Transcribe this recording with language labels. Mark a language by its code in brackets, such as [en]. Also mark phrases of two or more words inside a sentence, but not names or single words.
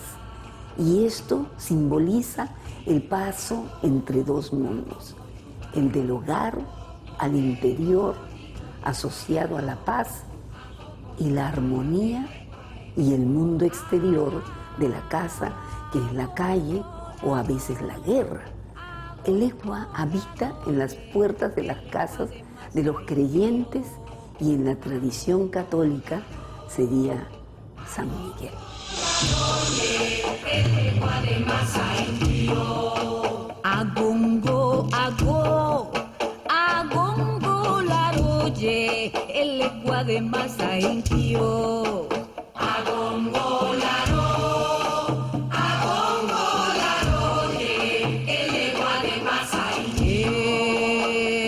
[es] Y esto simboliza el paso entre 2 mundos, el del hogar al interior, asociado a la paz y la armonía, y el mundo exterior de la casa, que es la calle o a veces la guerra. Elegua habita en las puertas de las casas de los creyentes y en la tradición católica sería San Miguel. [yo] Agongo, ago, agongo laroye, Elegua de Masainquio. Agongo laro, agongo laroye, Elegua de Masainquio.